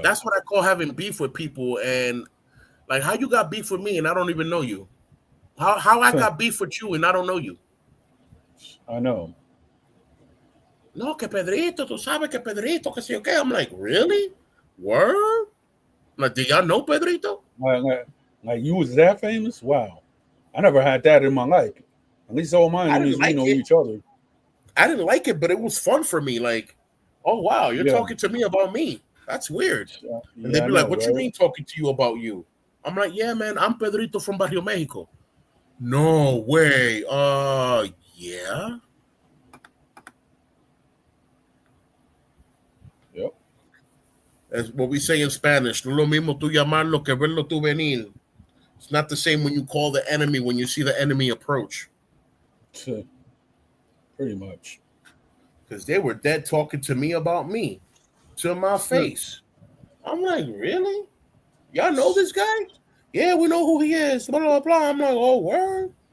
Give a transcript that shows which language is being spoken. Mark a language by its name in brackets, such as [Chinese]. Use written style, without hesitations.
[English] That's what I call having beef with people. And like, how you got beef with me and I don't even know you? How I got beef with you and I don't know you? I know. [Spanish] No, que Pedrito, tú sabes que Pedrito, que sé yo qué. [English] I'm like, really? Word? Like, do y'all know Pedrito? Like you was that famous? Wow. I never had that in my life. At least all mine is we know each other. I didn't like it, but it was fun for me. Like, oh wow, you're talking to me about me. That's weird. And they'd be like, what you mean talking to you about you? I'm like, yeah, man, I'm Pedrito from Barrio Mexico. No way. Yeah. Yep. That's what we say in Spanish. [Spanish] No lo mismo tú llamarlo que verlo tú venir. [English] It's not the same when you call the enemy when you see the enemy approach. Pretty much. Because they were dead talking to me about me. To my face. I'm like, really? Y'all know this guy? Yeah, we know who he is. Blah, blah, blah. I'm like, oh, word?